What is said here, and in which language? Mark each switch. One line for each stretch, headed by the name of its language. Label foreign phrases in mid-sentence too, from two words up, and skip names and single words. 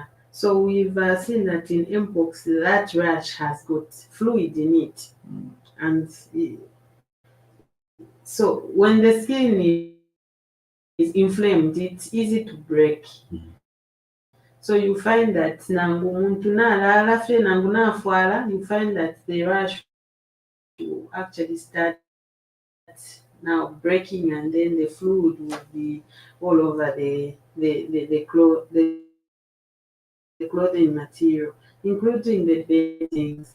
English: So we've seen that in mpox, that rash has got fluid in it, and so when the skin is inflamed, it's easy to break. So you find that
Bemba: nangu muntu nalala fye nangu nafwala,
English: you find that the rash will actually start now breaking, and then the fluid will be all over the clothing material, including the beddings.